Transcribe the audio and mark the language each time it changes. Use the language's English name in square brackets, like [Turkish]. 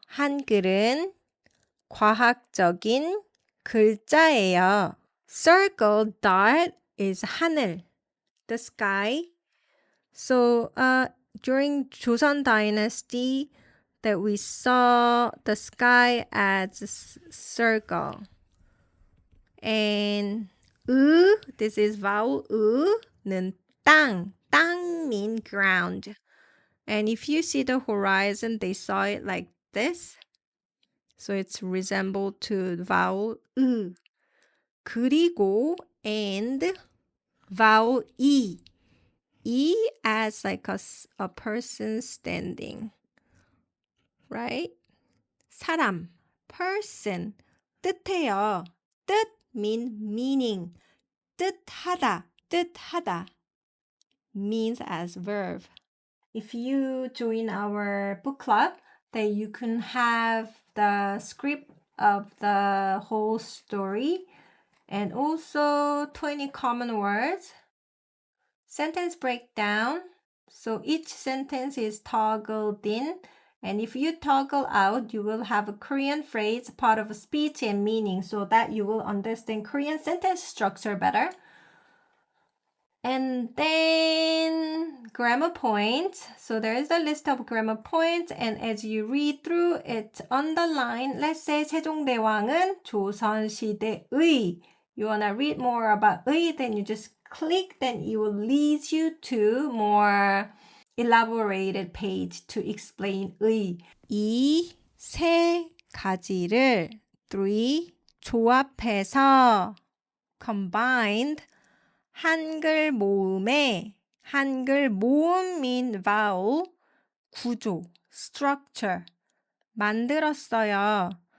[Korean] 한글은 과학적인 글자예요. [English] Circle, dot is 하늘, the sky. So during Joseon Dynasty, that we saw the sky as a circle. And this is vowel 는 땅 mean ground. And if you see the horizon, they saw it like this. So it's resembled to vowel 그리고 and vowel E as like a person standing. Right? [Korean] 사람, person, 뜻해요. [English] 뜻 meaning. 뜻하다 means as verb. If you join our book club, then you can have the script of the whole story and also 20 common words, sentence breakdown. So each sentence is toggled in, and if you toggle out, you will have a Korean phrase, part of a speech and meaning, so that you will understand Korean sentence structure better. And then grammar points. So there is a list of grammar points, and as you read through, it's underlined. Let's say [Korean] 세종대왕은 조선시대의. [English] You want to read more about 의, then you just click, then it will lead you to more elaborated page to explain 의. [Korean] 이 세 가지를 조합해서 combined 한글 모음에 한글 모음 mean vowel 구조 structure 만들었어요.